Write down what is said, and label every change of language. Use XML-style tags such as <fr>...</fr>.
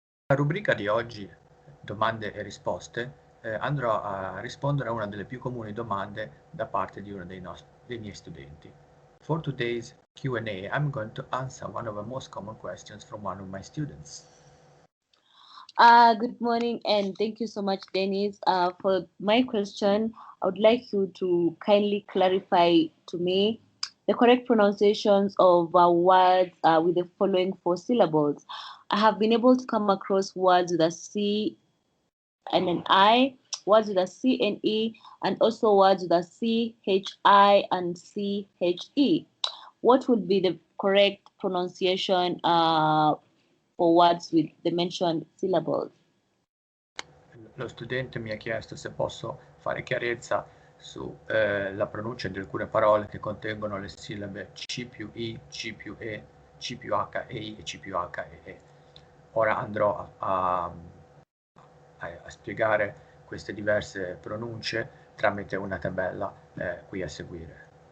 <it>La rubrica di oggi, domande e risposte, andrò a rispondere a una delle più comuni domande da parte di uno dei miei studenti.</it> <en>For today's Q&A, I'm going to answer one of the most common questions from one of my students. Good morning, and thank you so much, Dennis. For my question, I would like you to kindly clarify to me the correct pronunciations of words with the following 4 syllables. I have been able to come across words with a C and an I, words with a C and E, and also words with a C, H, I, and C, H, E. What would be the correct pronunciation for words with the mentioned syllables?</en> <it>Lo studente mi ha chiesto se posso fare chiarezza sulla pronuncia di alcune parole che contengono le sillabe C più I, C più E, C più H e I e C più H e E. Ora andrò a spiegare queste diverse pronunce tramite una tabella qui a seguire.</it>